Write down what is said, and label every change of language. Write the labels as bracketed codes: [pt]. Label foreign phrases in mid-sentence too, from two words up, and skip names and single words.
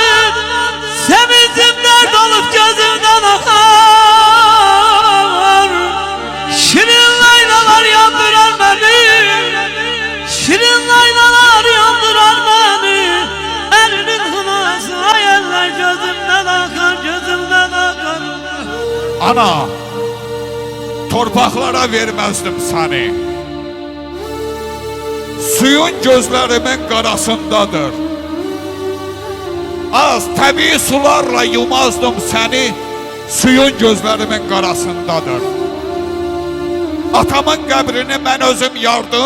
[tr] Sevincim dert olup gözümden akar. Şirin laylalar yandırar beni. Şirin laylalar yandırar beni. Elinin hınası hayaller gözümden akar, gözümden akar. [az] Ana, torpaqlara verməzdim səni. Suyun gözlərimin qarasındadır. Az təbii sularla yumazdım səni. Suyun gözlərimin qarasındadır. Atamın qəbrini mən özüm yardım.